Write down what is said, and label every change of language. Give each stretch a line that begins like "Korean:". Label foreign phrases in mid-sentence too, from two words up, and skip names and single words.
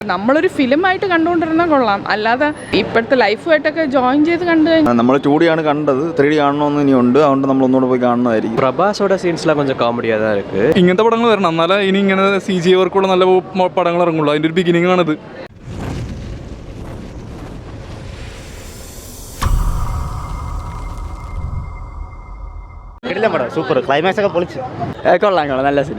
Malayalam: നമ്മളൊരു ഫിലിമായിട്ട് കണ്ടുകൊണ്ടിരുന്നാൽ കൊള്ളാം, അല്ലാതെ ഇപ്പോഴത്തെ ലൈഫുമായിട്ടൊക്കെ ജോയിൻ ചെയ്ത് കണ്ടു കഴിഞ്ഞാൽ നമ്മൾ 2D കണ്ടത് 3D കാണണമെന്ന് ഇനിയുണ്ട്. അതുകൊണ്ട് നമ്മൾ ഒന്നുകൂടെ പോയി കാണുന്നതായിരിക്കും.
Tamil: പ്രഭാസോட സീൻஸ்லாம் கொஞ்சம் காமெடியா தான் இருக்கு.
Malayalam: ഇങ്ങനത്തെ പടങ്ങൾ വരണം, എന്നാലേ ഇനി ഇങ്ങനെ CGI വർക്കുള്ള നല്ല പടങ്ങൾ ഇറങ്ങുള്ളൂ. അതിൻ്റെ ഒരു ബിഗിനിങ് ആണിത്. സൂപ്പർ ക്ലൈമാക്സ് ഒക്കെ പൊളിച്ച് കൊള്ളാം നല്ല സിനിമ.